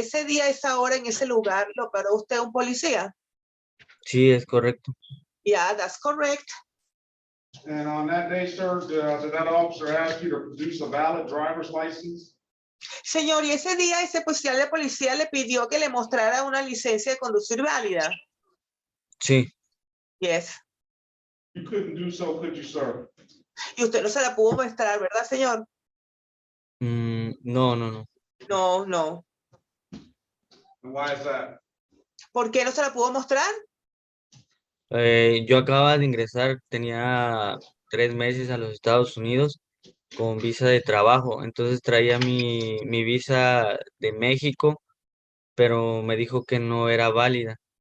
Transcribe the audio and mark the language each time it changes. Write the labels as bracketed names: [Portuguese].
[Spanish] Ese día, esa hora, en ese lugar, ¿lo paró usted un policía? Sí, es correcto. [English] Yeah, that's correct. And on that day, sir, did that officer ask you to produce a valid driver's license? [Spanish] Señor, y ese día ese oficial de policía le pidió que le mostrara una licencia de conducir válida. Sí. [English] Yes. You couldn't do so, could you, sir? [Spanish] Y usted no se la pudo mostrar, ¿verdad, señor? No. [English] No, no. And why is that? [Spanish] ¿Por qué no se la pudo mostrar? Yo acababa de ingresar, tenía 3 meses a los Estados Unidos con visa de trabajo, entonces traía mi visa de México, pero me dijo que no era válida.